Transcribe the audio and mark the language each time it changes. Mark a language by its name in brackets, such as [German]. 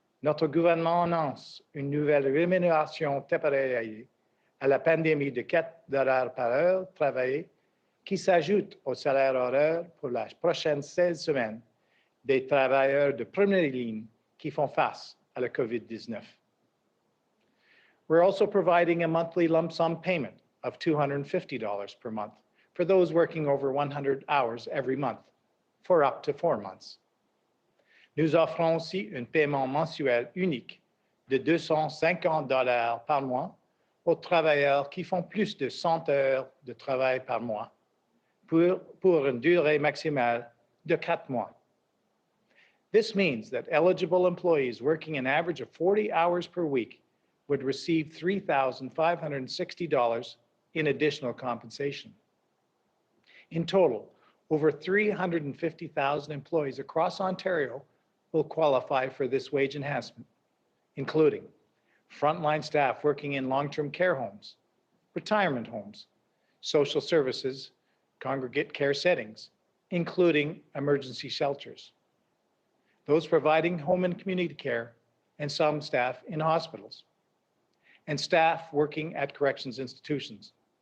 [French] Notre gouvernement annonce une nouvelle rémunération temporaire à la pandémie de 4 $ par heure travaillée qui s'ajoute au salaire horaire pour la prochaine 16 semaines des travailleurs de première ligne qui font face à la COVID-19. [English] We're also providing a monthly lump sum payment of $250 per month for those working over 100 hours every month for up to 4 months. [French] Nous offrons aussi un paiement mensuel unique de $250 par mois aux travailleurs qui font plus de 100 heures de travail par mois pour une durée maximale de 4 mois. [English] This means that eligible employees working an average of 40 hours per week would receive $3,560 in additional compensation. In total, over 350,000 employees across Ontario will qualify for this wage enhancement, including frontline staff working in long-term care homes, retirement homes, social services, congregate care settings, including emergency shelters, those providing home and community care, and some staff in hospitals, and staff working at corrections institutions.